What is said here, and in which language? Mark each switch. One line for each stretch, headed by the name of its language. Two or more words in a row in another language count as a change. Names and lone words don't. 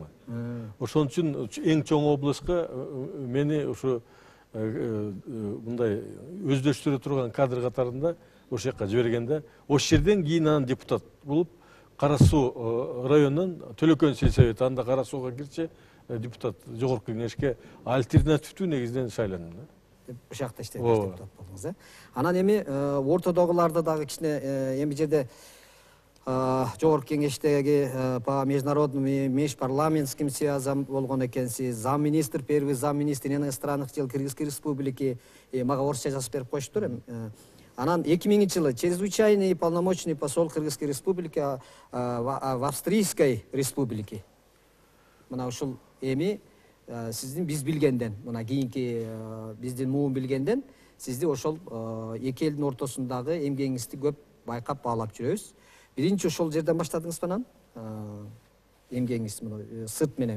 Kyrgyz: Ошон үчүн эң чоң областка мени ошо мындай өздөштүрө турган кадр катарында ош жакка жибергенде, ош жерден кийин анан депутат болуп, Кара Суу районунун Төлөкөн сельсовети, анда Кара Сууга кирчи депутат жогорку кеңешке альтернативдүү негизден шайландым да. Ушул жакта иштеп депутат болдуңуз, э? Анан эми ортодогуларды дагы кичине эми жерде жогорку кеңештеги
Russian: по международным и межпарламентским связям
Kyrgyz: болгон экенсиз, замминистр,
Russian: первый замминистр иностранных дел Кыргызской республики,
Kyrgyz: мага орусча жазып берип коюштур эми. Анан 2000-жылы
Russian: чрезвычайный полномочный посол Кыргызской республики в Австрийской республике.
Kyrgyz: Мына ушул эми сиздин биз билгенден, мына кийинки биздин муун билгенден, сизди ошол эки элдин ортосундагы эмгегиңизди көп байкап баалап жүрөбүз. Биринчи ошол жерден баштадыңызбы анан? Эмгегиңиз мына сырт менен.